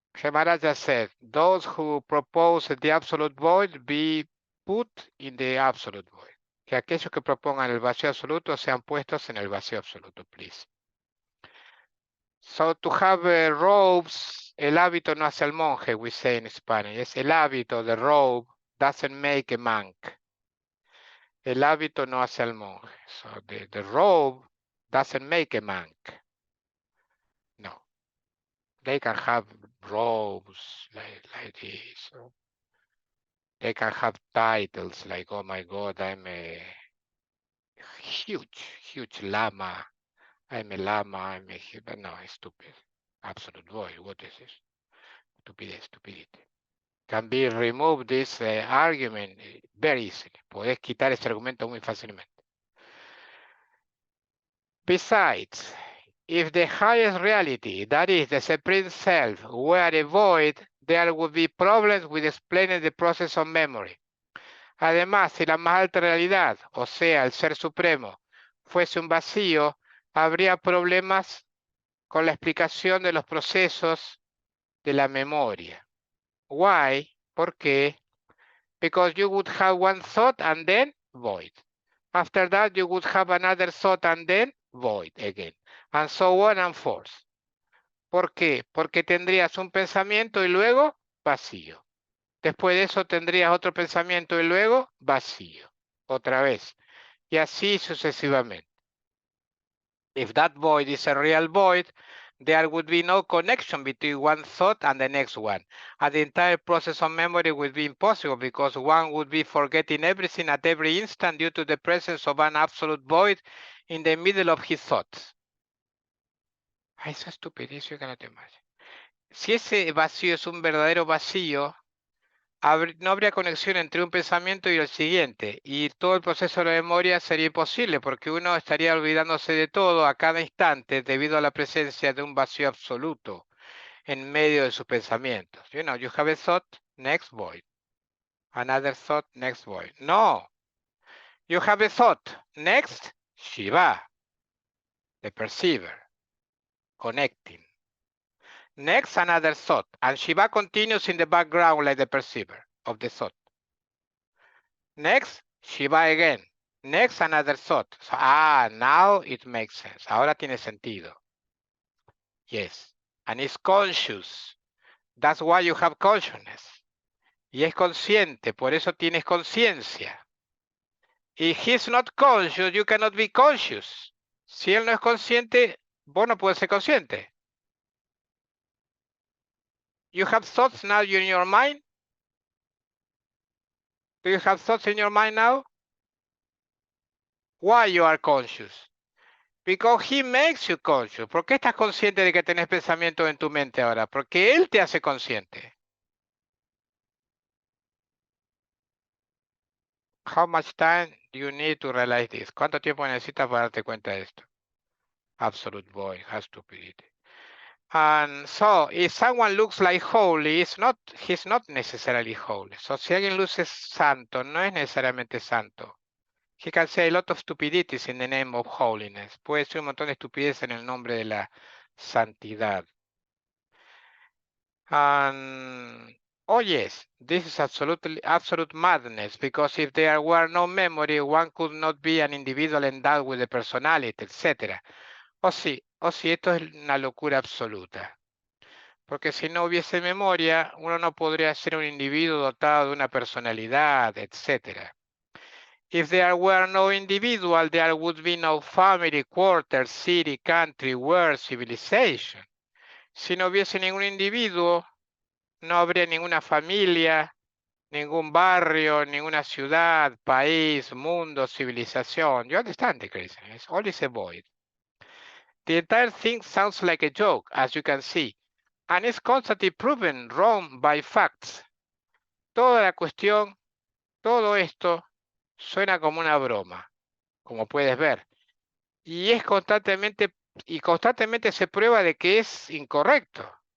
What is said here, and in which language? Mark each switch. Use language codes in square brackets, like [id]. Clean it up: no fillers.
[en] Maharaja said, those who propose the absolute void be put in the absolute void. [es] Que aquellos que propongan el vacío absoluto sean puestos en el vacío absoluto, [en] please. So to have robes, [es] el hábito no hace al monje, [en] we say in Spanish. [es] Es el hábito, [en] the robe, doesn't make a monk. [es] El hábito no hace al monje. [en] So the robe doesn't make a monk. No. They can have robes like this. They can have titles like, oh my God, I'm a huge lama. I'm a lama, I'm a huge, no, stupid. Absolute void, what is this? Stupidity. Can be removed this argument very easily. [es] Podés quitar ese argumento muy fácilmente. [en] Besides, if the highest reality, that is the supreme self, were a void, there would be problems with explaining the process of memory. [es] Además, si la más alta realidad, o sea, el ser supremo, fuese un vacío, habría problemas con la explicación de los procesos de la memoria. [en] Why? [es] ¿Por qué? [en] Because you would have one thought and then void. After that, you would have another thought and then void again. And so on and forth. [es] ¿Por qué? Porque tendrías un pensamiento y luego vacío. Después de eso tendrías otro pensamiento y luego vacío, otra vez. Y así sucesivamente. [en] If that void is a real void, there would be no connection between one thought and the next one. And the entire process of memory would be impossible because one would be forgetting everything at every instant due to the presence of an absolute void in the middle of his thoughts. [es] Ay, esa estupidez que no te más. Si ese vacío es un verdadero vacío, no habría conexión entre un pensamiento y el siguiente, y todo el proceso de la memoria sería imposible porque uno estaría olvidándose de todo a cada instante debido a la presencia de un vacío absoluto en medio de sus pensamientos. [en] You know, you have a thought, next void. Another thought, next void. No. You have a thought, next, Shiva, the perceiver, connecting. Next, another thought, and Shiva continues in the background like the perceiver of the thought. Next, Shiva again. Next, another thought. So, now it makes sense. [es] Ahora tiene sentido. [en] Yes. And it's conscious. That's why you have consciousness. [es] Y es consciente, por eso tienes conciencia. [en] If he's not conscious, you cannot be conscious. [es] Si él no es consciente, vos no puedes ser consciente. [en] You have thoughts now in your mind? Do you have thoughts in your mind now? Why you are conscious? Because he makes you conscious. [es] ¿Por qué estás consciente de que tenés pensamientos en tu mente ahora? Porque él te hace consciente. [en] How much time do you need to realize this? [es] ¿Cuánto tiempo necesitas para darte cuenta de esto? [en] Absolute void, has stupidity. And so, if someone looks like holy, he's not necessarily holy. [es] So, si alguien luce santo, no es necesariamente santo. [en] He can say a lot of stupidities in the name of holiness. [es] Puede ser un montón de estupidez en el nombre de la santidad. [en] And oh yes, this is absolute madness, because if there were no memory, one could not be an individual endowed with a personality, etc. [es] Oh sí, esto es una locura absoluta. Porque si no hubiese memoria, uno no podría ser un individuo dotado de una personalidad, etc. [en] If there were no individual, there would be no family, quarter, city, country, world, civilization. [es] Si no hubiese ningún individuo, no habría ninguna familia, ningún barrio, ninguna ciudad, país, mundo, civilización. [en] You understand the craziness? All is a void. The entire thing sounds like a joke, as you can see, and is constantly proven wrong by facts. [es] Toda la cuestión, todo esto, suena como una broma, como puedes ver, y constantemente se prueba de que es incorrecto.